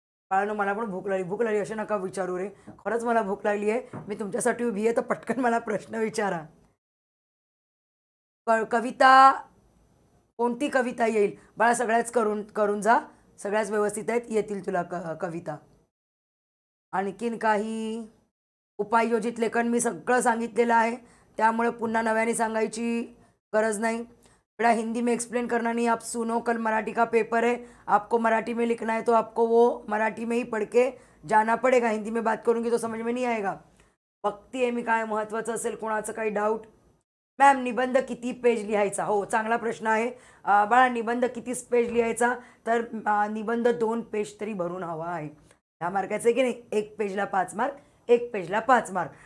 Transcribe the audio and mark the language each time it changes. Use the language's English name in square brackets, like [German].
[Marathi] बाळांनो मला पण भूक लागली असे नका विचारू रे खरंच मला भूक लागली आहे मी तुमच्यासाठी उभी आहे तर पटकन मला प्रश्न विचारा कविता कोणती कविता येईल बाळा सगळ्याच करून जा सगळ्याच व्यवस्थित आहेत येतील तुला कविता आणखीन काही उपाययोजित लेखन मी सगळं सांगितलेलं आहे त्यामुळे पुन्हा नव्याने सांगायची गरज नहीं। [Hindi] बेटा हिंदी में एक्सप्लेन करना नहीं, आप सुनो, कल मराठी का पेपर है, आपको मराठी में लिखना है तो आपको वो मराठी में ही पढ़ के जाना पड़ेगा। हिंदी में बात करूँगी तो समझ में नहीं आएगा। [Marathi] भक्ती आहे मी काय महत्त्वाचं असेल कोणाचं काही डाऊट? मॅम निबंध किती पेज लिहायचा? हो चांगला प्रश्न आहे बाळा। निबंध किती पेज लिहायचा? तर निबंध 2 पेज तरी भरून हवा आहे। 10 मार्काचे की नाही, 1 पेजला 5 मार्क, 1 पेजला 5 मार्क।